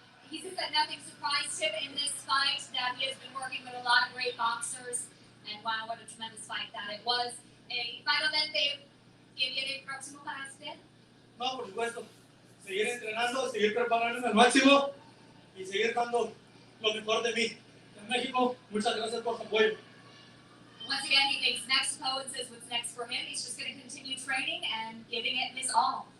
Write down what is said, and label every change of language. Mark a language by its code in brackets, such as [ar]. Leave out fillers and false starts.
[en] He says that nothing surprised him in this fight, that he has been working with a lot of great boxers, and wow, what a tremendous fight that it was. [es] Finalmente, ¿qué viene próximo para usted? No, por supuesto. Seguir entrenando, seguir preparándome al máximo y seguir dando lo mejor de mí. En México, muchas gracias por su apoyo. [en] Once again, he thinks Mexico and says what's next for him. He's just going to continue training and giving it his all.